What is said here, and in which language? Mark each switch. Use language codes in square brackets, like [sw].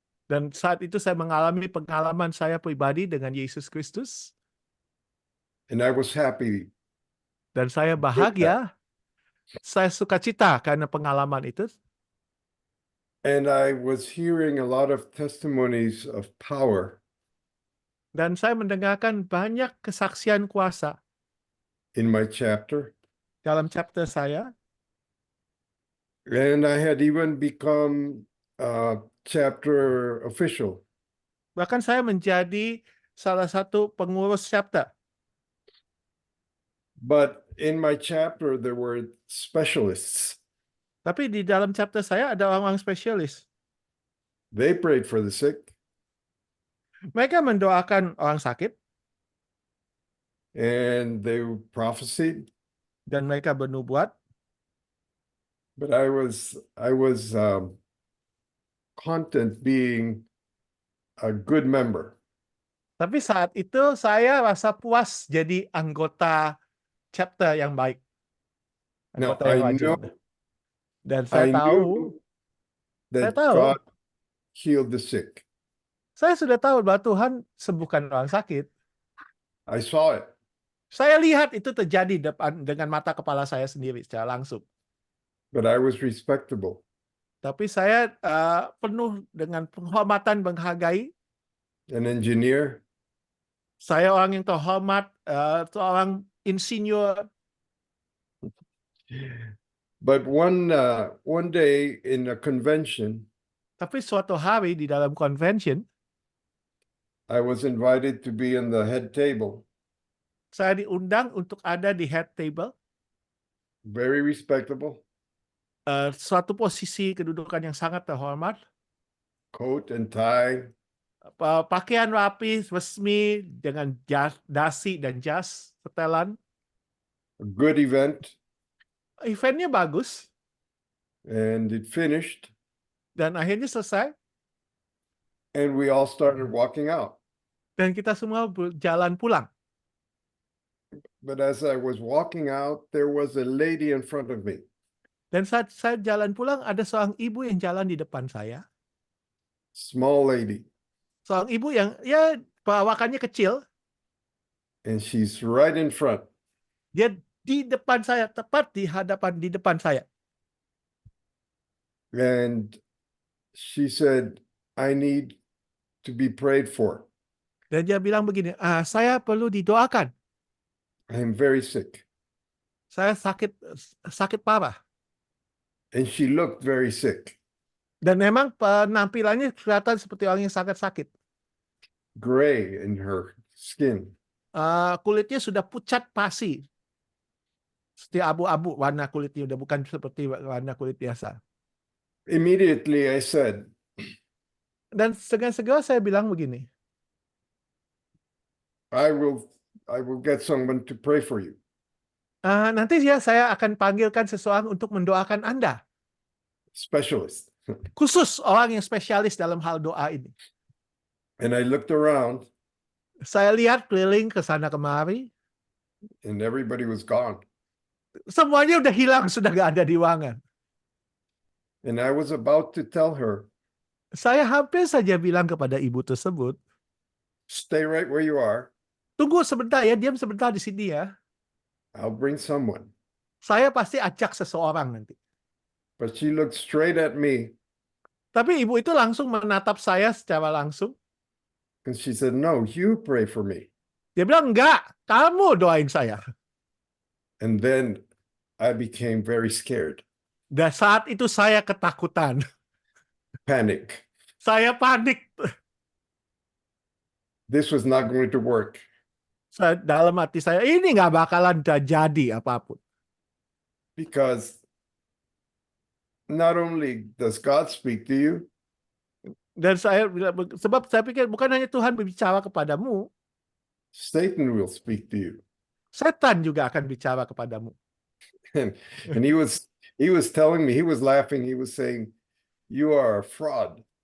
[id] Dan saat itu saya mengalami pengalaman saya pribadi dengan Yesus Kristus. [en] And I was happy. [id] Dan saya bahagia. Saya sukacita karena pengalaman itu. [en] And I was hearing a lot of testimonies of power [id] Dan saya mendengarkan banyak kesaksian kuasa [en] in my chapter. [id] dalam chapter saya. [en] And I had even become chapter official. [id] Bahkan saya menjadi salah satu pengurus chapter. [en] But in my chapter, there were specialists. [id] Tapi di dalam chapter saya ada orang-orang spesialis. [en] They prayed for the sick, [id] Mereka mendoakan orang sakit [en] and they prophesied. [id] dan mereka bernubuat. [en] But I was content being a good member. [id] Tapi saat itu saya rasa puas jadi anggota chapter yang baik. [en] Now [id] Anggota yang [en] I [id] rajin. [en] know [id] Dan saya tahu, [en] knew that [id] tahu. [en] God healed the sick. [id] saya sudah tahu bahwa Tuhan sembuhkan orang sakit. [en] I saw it. [id] Saya lihat itu terjadi dengan mata kepala saya sendiri secara langsung. [en] But I was respectable. [id] Tapi saya penuh dengan penghormatan, menghargai. [en] An engineer, [id] Saya orang yang terhormat, seorang insinyur. [en] but one day in a convention, [id] Tapi suatu hari di dalam convention, [en] I was invited to be in the head table. [id] saya diundang untuk ada di [en] head table. Very respectable. [id] Suatu posisi kedudukan yang sangat terhormat. [en] Coat and tie. [id] Pakaian rapi, resmi, dengan dasi dan jas, setelan. [en] A good event. [id] Eventnya bagus, [en] And it finished. [id] dan akhirnya selesai. [en] And we all started walking out. [id] Dan kita semua berjalan pulang. [en] But as I was walking out, there was a lady in front of me. [id] Dan saat saya jalan pulang, ada seorang ibu yang jalan di depan saya. [en] Small lady. [id] Seorang ibu yang ya perawakannya kecil. [en] And she's right in front. [id] Dia di depan saya, tepat di depan saya. [en] And she said, I need to be prayed for. [id] Dan dia bilang begini, saya perlu didoakan. [en] I'm very sick. [id] Saya sakit parah. [en] And she looked very sick. [id] Dan memang penampilannya kelihatan seperti orang yang sakit-sakit. [en] Gray in her skin. [id] Kulitnya sudah pucat pasi. Seperti abu-abu warna kulitnya, udah bukan seperti warna kulit biasa. [en] Immediately I said, [id] Dan segera saya bilang begini, [en] I will get someone to pray for you. [id] nanti ya saya akan panggilkan seseorang untuk mendoakan Anda. [en] Specialist. [id] Khusus orang yang spesialis dalam hal doa ini. [en] And I looked around [id] Saya lihat keliling ke sana kemari, [en] and everybody was gone. [id] semuanya udah hilang, sudah nggak ada di ruangan. [en] And I was about to tell her, [id] Saya hampir saja bilang kepada ibu tersebut, [en] stay right where you are. [id] tunggu sebentar ya, diam sebentar di sini ya. [en] I'll bring someone. [id] Saya pasti ajak seseorang nanti. [en] But she looked straight at me [id] Tapi ibu itu langsung menatap saya secara langsung. [en] and she said, no, you pray for me. [id] Dia bilang, enggak, kamu doain saya. [en] And then I became very scared, [id] Dan saat itu saya ketakutan. [en] panic. [id] Saya panik. [en] This was not going to work. [id] Dalam hati saya, ini nggak bakalan jadi apapun. [en] Because not only does God speak to you, [id] Dan saya sebab saya pikir bukan hanya Tuhan berbicara kepadamu, [en] Satan will speak to you. [id] setan juga akan bicara kepadamu. [en] And he was telling me, he was laughing, he was saying, you are a fraud.